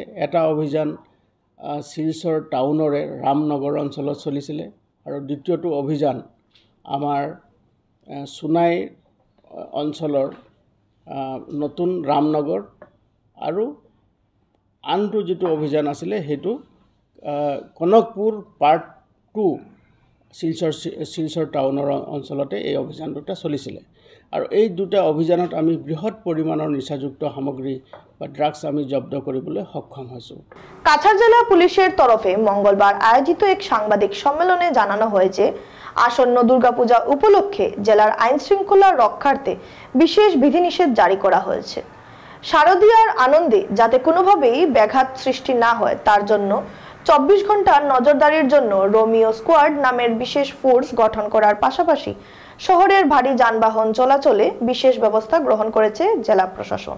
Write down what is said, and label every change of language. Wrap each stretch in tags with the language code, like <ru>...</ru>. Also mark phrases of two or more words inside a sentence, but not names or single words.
<as>এটা অভিযান শিলচৰ টাউনৰে ৰামনগৰ অঞ্চলত চলিছিলে আৰু দ্বিতীয়টো অভিযান আমাৰ সোনাই অঞ্চলৰ নতুন ৰামনগৰ আৰু আনটো যিটো অভিযান আছিলে সেইটো কনকপুৰ পাৰ্ট 2 শিলচৰ টাউনৰ অঞ্চলতে এই অভিযান দুটা চলিছিলে আৰু এই দুটা অভিযানত আমি বৃহৎ পৰিমাণৰ নিচাযুক্ত সামগ্ৰী বা ড্ৰাগছ আমি জব্দ কৰিবলৈ সক্ষম হৈছোঁ।</as> <bn>কাছাড় জেলা পুলিশের তরফে মঙ্গলবার আয়োজিত এক সাংবাদিক সম্মেলনে জানানো হয়েছে, আসন্ন দুর্গাপূজা উপলক্ষে জেলার আইন শৃঙ্খলা রক্ষার্থে বিশেষ বিধিনিষেধ জারি করা হয়েছে। শারদীয়ার আনন্দে যাতে কোনোভাবেই ব্যাঘাত সৃষ্টি না হয় তার জন্য 24 ঘন্টা নজরদারির জন্য রোমিও স্কোয়াড নামের বিশেষ ফোর্স গঠন করার পাশাপাশি শহরের ভারী যানবাহন চলাচলে বিশেষ ব্যবস্থা গ্রহণ করেছে জেলা প্রশাসন।</bn>